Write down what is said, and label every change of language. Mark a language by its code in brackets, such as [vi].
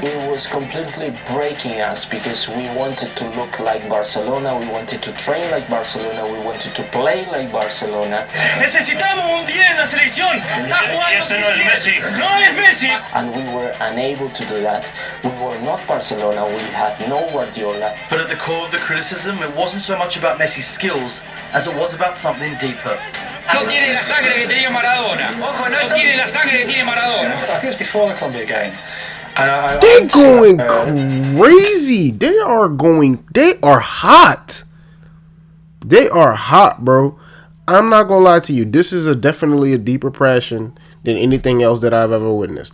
[en] It was completely breaking us because we wanted to look like Barcelona, we wanted to train like Barcelona, we wanted to play like Barcelona. [es] Necesitamos un 10 en la selección. Ese no es Messi. No es Messi. [en] And we were unable to do that. We were not Barcelona, we had no Guardiola. But at the core of the criticism, it wasn't so much about Messi's skills as it was about something deeper. [es] No tiene la sangre que tenía Maradona. Ojo, no tiene la sangre que tiene Maradona. [en] I think it was before the Colombia game. And They're going crazy. They are hot. They are hot, bro. I'm not gonna lie to you. This is definitely a deeper passion than anything else that I've ever witnessed.